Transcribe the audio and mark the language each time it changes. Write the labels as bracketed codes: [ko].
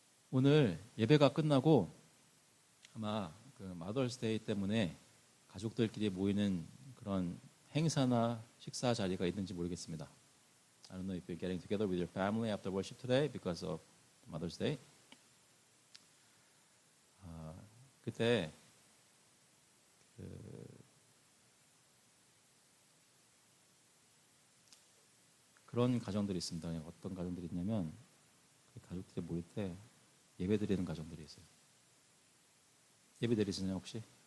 [ko] 오늘 예배가 끝나고 아마 그 마더스데이 때문에 가족들끼리 모이는 그런 행사나 식사 자리가 있는지 모르겠습니다. [en] I don't know if you're getting together with your family after worship today because of Mother's Day. [ko] 그때 그런 가정들이 있습니다. 어떤 가정들이 있냐면 그 가족들이 모일 때 예배 드리는 가정들이 있어요. 예배 드리시나요 혹시?